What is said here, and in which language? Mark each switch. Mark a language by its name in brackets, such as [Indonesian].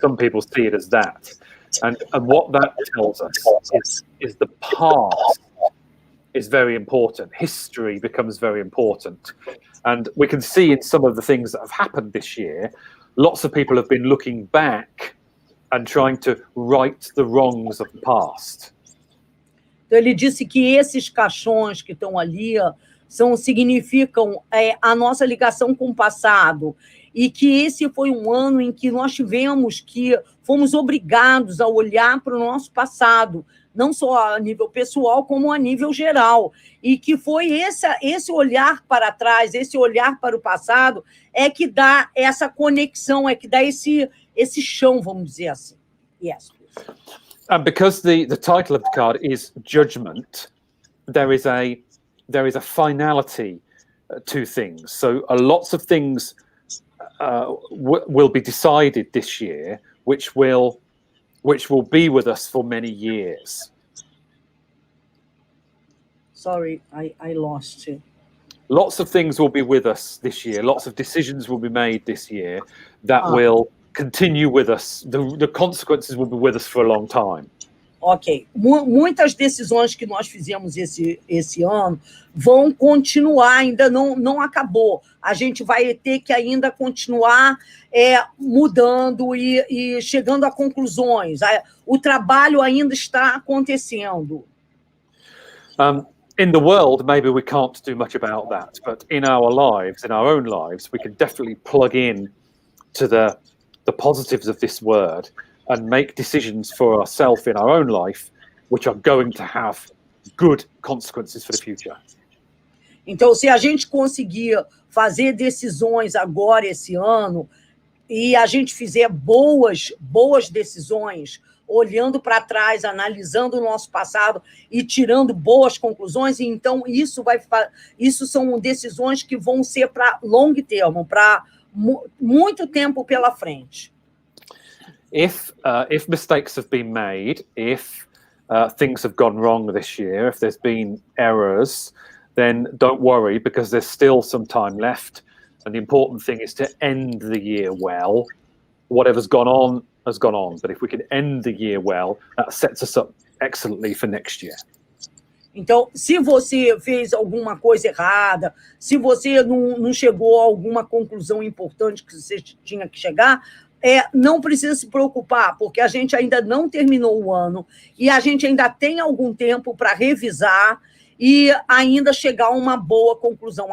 [English] Some people see it as that. And what that tells us is the past is very important. History becomes very important. And we can see in some of the things that have happened this year, lots of people have been looking back and trying to right the wrongs of the past. [Portuguese] Então, ele disse que esses caixões que estão ali significam a nossa ligação com o passado, e que esse foi um ano em que nós fomos obrigados a olhar para o nosso passado, não só a nível pessoal, como a nível geral, e que foi esse olhar para trás, esse olhar para o passado, que dá essa conexão, que dá esse chão, vamos dizer assim. [English] Yes. And because the title of the card is Judgment, there is a finality to things. So lots of things will be decided this year, which will be with us for many years. Sorry, I lost you. Lots of things will be with us this year. Lots of decisions will be made this year that will continue with us. The consequences will be with us for a long time. Ok. [Portuguese] Muitas decisões que nós fizemos esse ano vão continuar, ainda não acabou. A gente vai ter que ainda continuar mudando e chegando a conclusões. O trabalho ainda está acontecendo. [English] In the world, maybe we can't do much about that, but in our lives, in our own lives, we can definitely plug in to the positives of this word and make decisions for ourselves in our own life, which are going to have good consequences for the future. [Portuguese] Então, se a gente conseguir fazer decisões agora, esse ano, e a gente fizer boas decisões, olhando para trás, analisando o nosso passado e tirando boas conclusões, então isso são decisões que vão ser para [English] long term, [Portuguese] para muito tempo pela frente. [English] If mistakes have been made, if things have gone wrong this year, if there's been errors, then don't worry, because there's still some time left. And the important thing is to end the year well. Whatever's gone on has gone on. But if we can end the year well, that sets us up excellently for next year. [Portuguese] Então, se você fez alguma coisa errada, se você não chegou a alguma conclusão importante que você tinha que chegar, não precisa se preocupar, porque a gente ainda não terminou o ano e a gente ainda tem algum tempo para revisar e ainda chegar a uma boa conclusão.